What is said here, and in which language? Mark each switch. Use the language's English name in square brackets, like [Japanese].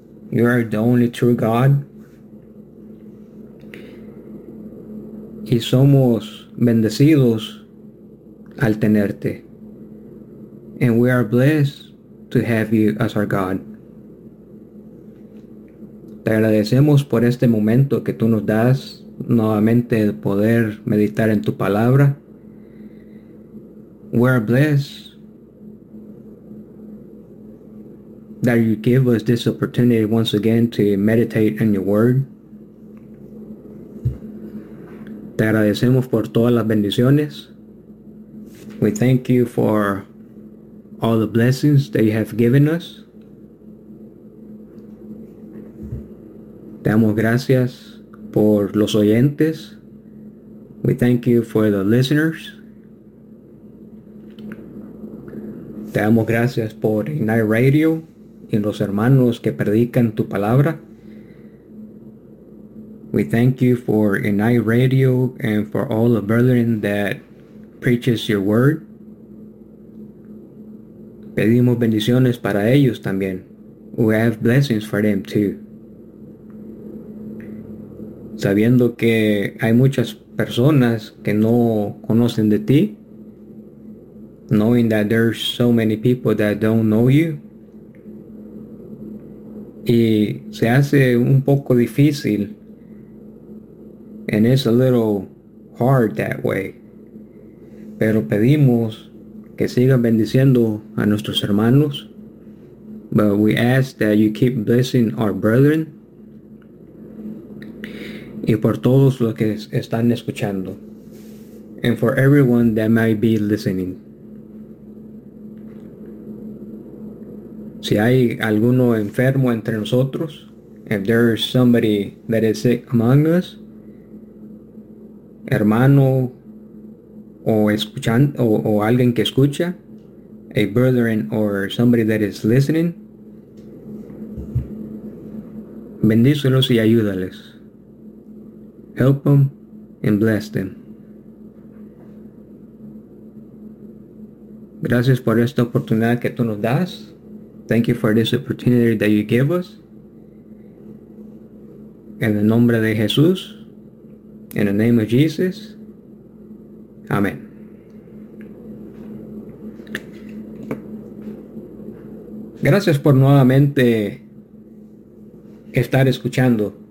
[English] You are the only true God. [Spanish] Y somos bendecidos al tenerte. [English] And we are blessed to have you as our God. [Spanish] Te agradecemos por este momento que tú nos das nuevamente el poder meditar en tu palabra. [English] We are blessed that you give us this opportunity once again to meditate in your word. [Spanish] Te agradecemos por todas las bendiciones. [English] We thank you for all the blessings that you have given us. [Spanish] Te damos gracias por los oyentes. [English] We thank you for the listeners. [Spanish] Te damos gracias por Ignite Radio y los hermanos que predican tu palabra. [English] We thank you for Ignite Radio and for all the brethren that preaches your word. [Spanish] Pedimos bendiciones para ellos también. [English] We have blessings for them too. [Spanish] Sabiendo que hay muchas personas que no conocen de ti. [English] Knowing that there's so many people that don't know you. [Spanish] Y se hace un poco difícil. [English] And it's a little hard that way. [Spanish] Pero pedimos que sigas bendiciendo a nuestros hermanos. [English] But we ask that you keep blessing our brethren. [Spanish] Y por todos los que están escuchando. [English] And for everyone that might be listening. [Spanish] Si hay alguno enfermo entre nosotros. [English] If there is somebody that is sick among us. [Spanish] Hermano. O escuchando. O alguien que escucha. [English] A brethren or somebody that is listening. [Spanish] Bendícelos y ayúdales. [English] Help them and bless them. [Spanish] Gracias por esta oportunidad que tú nos das. [English] Thank you for this opportunity that you give us. [Spanish] En el nombre de Jesús. [English] In the name of Jesus. [Spanish] Amén. Gracias por nuevamente estar escuchando.